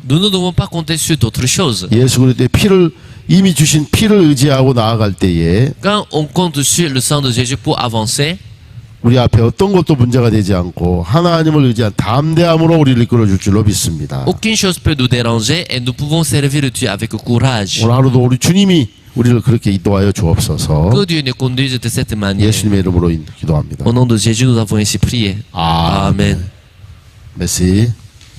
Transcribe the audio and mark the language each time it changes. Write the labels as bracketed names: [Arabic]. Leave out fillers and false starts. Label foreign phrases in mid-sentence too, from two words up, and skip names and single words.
[French] Nous ne devons pas compter sur d'autres choses. [Korean] 예수 그리스도의 피를 이미 주신 피를 의지하고 나아갈 때에 [French] Quand on compte sur le sang de Jésus pour avancer, [Korean] 우리 앞에 어떤 것도 문제가 되지 않고 하나님을 의지한 담대함으로 우리를 이끌어줄 줄로 믿습니다. [French] aucune chose peut nous déranger et nous pouvons servir Dieu avec courage. [Korean] 오늘 하루도 우리 주님이 우리를 그렇게 인도하여 주옵소서. [French] Que Dieu nous conduise de cette manière. [Korean] 예수님의 이름으로 기도합니다. [French] Au nom de Jésus, nous avons ainsi prié. [Korean] 아멘. [French] Amen. 메시.